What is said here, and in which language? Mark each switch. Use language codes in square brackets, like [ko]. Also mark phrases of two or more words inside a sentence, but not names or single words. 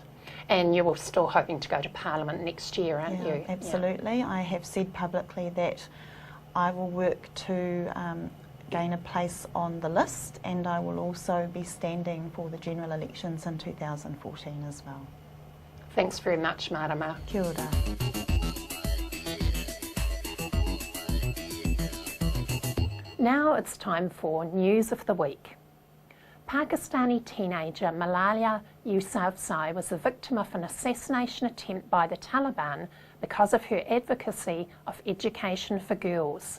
[en] And you were still hoping to go to Parliament next year, aren't you? Absolutely. I have said publicly that I will work to gain a place on the list, and I will also be standing for the general elections in 2014 as well. Thanks very much, Mariama. [mi] Kia ora. [en] Now it's time for News of the Week. Pakistani teenager Malala Yousafzai was the victim of an assassination attempt by the Taliban because of her advocacy of education for girls.